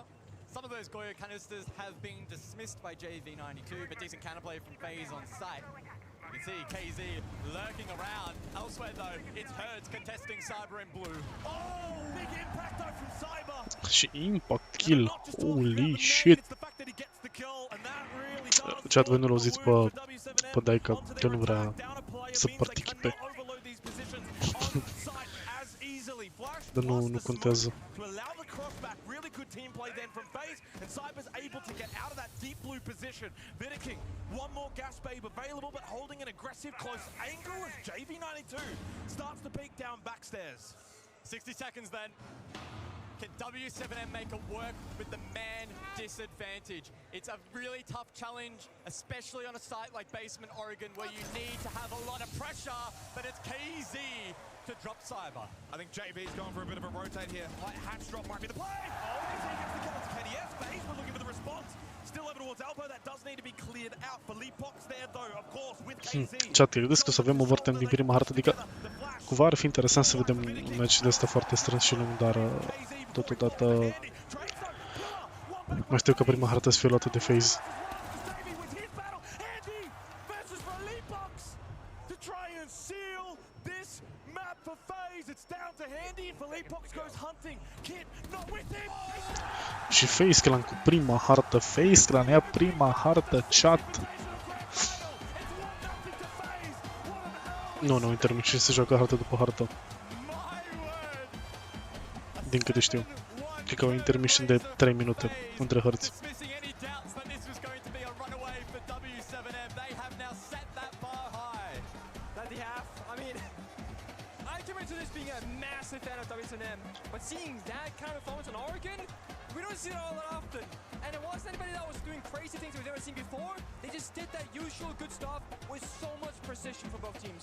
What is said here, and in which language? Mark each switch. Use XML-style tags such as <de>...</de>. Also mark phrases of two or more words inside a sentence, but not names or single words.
<en>Some of those Goyo canisters have been dismissed by JV92, but decent counterplay from FaZe on site. You can see KZ lurking around. Elsewhere though, it's Herds contesting Cyber in blue. Oh, big impact though from Cyber. Și impact kill, holy shit.</en> <ro>Chat, voi nu-l auziți pe Daica, că nu vrea să participe. Dar nu contează.</ro> <en>Good team play then from FaZe, and Cyber's able to get out of that deep blue position. Vidaking, one more gas babe available, but holding an aggressive close angle as JV92 starts to peek down backstairs. 60 seconds then. Can W7M make it work with the man disadvantage? It's a really tough challenge, especially on a site like Basement Oregon, where you need to have a lot of pressure, but it's KZ to drop Cyber. I think JV's going for a bit of a rotate here. Light hatch drop might be the play. Oh, KZ gets the kill into KDS. FaZe were looking for the response. Still over towards Alpo. That does need to be cleared out. For Leapox there, though, of course, with KZ.</en> <ro>Chat, credeți că o să avem overtime din prima hartă? Adică, cumva ar fi interesant să vedem un match de ăsta foarte strâns și lung, dar totodată mai știu că prima hartă să fie luată de FaZe.</ro> <en>To try and seal this map for FaZe.</en> <ro>Și FaceClan cu prima hartă. FaceClan ia prima hartă, chat. Nu, Intermission se joacă hartă după hartă. Din câte știu. Cred că o intermission de 3 minute între hărți.</ro> <en>Fan of W7M, but seeing that kind of performance on Oregon, we don't see it all that often. And it wasn't anybody that was doing crazy things we've never seen before. They just did that usual good stuff with so much precision for both teams.</en>